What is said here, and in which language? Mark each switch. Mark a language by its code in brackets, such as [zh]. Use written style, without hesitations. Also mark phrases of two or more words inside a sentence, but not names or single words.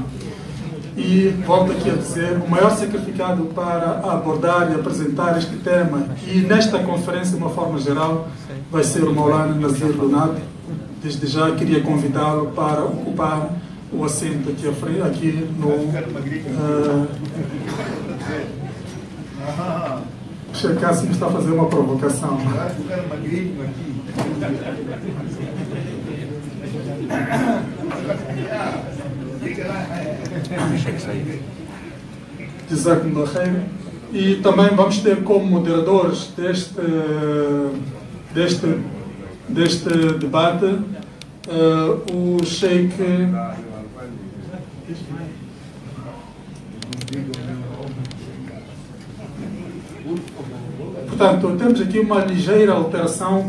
[pt] E volto aqui a dizer, o maior sacrificado para abordar e apresentar este tema, e nesta conferência de uma forma geral, vai ser o Maulana Nazir Lunat. Desde já queria convidá-lo para ocupar o assento aqui no... Sheikh Kassim está a fazer uma provocação. [ar] جزاكم الله خير. [pt] E também vamos ter como moderadores deste debate o Sheikh Portanto, temos aqui uma ligeira alteração